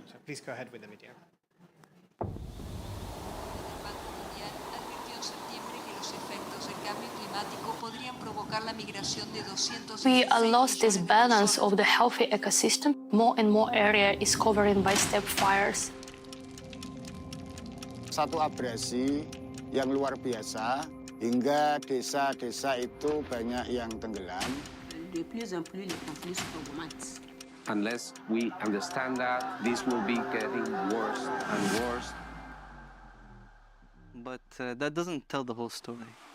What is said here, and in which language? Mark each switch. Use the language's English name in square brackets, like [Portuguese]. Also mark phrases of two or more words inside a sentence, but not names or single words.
[English] So please go ahead with the video. We lost this balance of the healthy ecosystem. More and more area is covered by steppe fires. [Indonesian] Satu abrasi yang luar biasa hingga desa-desa itu banyak yang tenggelam. [French] De plus en plus les conflits augmentent. [English] Unless we understand that, this will be getting worse and worse. But that doesn't tell the whole story.